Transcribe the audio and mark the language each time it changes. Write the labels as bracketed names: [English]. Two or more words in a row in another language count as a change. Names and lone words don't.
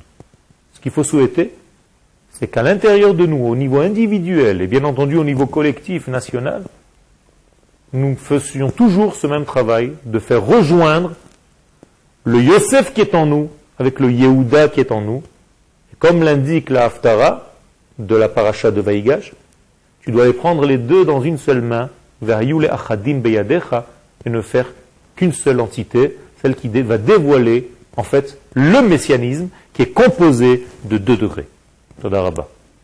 [French] Ce qu'il faut souhaiter, c'est qu'à l'intérieur de nous, au niveau individuel et bien entendu au niveau collectif, national, nous faisions toujours ce même travail de faire rejoindre le Yosef qui est en nous avec le Yehuda qui est en nous. Et comme l'indique la Haftara de la paracha de Vaïgash, tu dois les prendre les deux dans une seule main, [Hebrew] והיו אחדים בידך, [French] et ne faire qu'une seule entité, celle qui va dévoiler en fait le messianisme qui est composé de 2 degrés. [Hebrew] תודה רבה.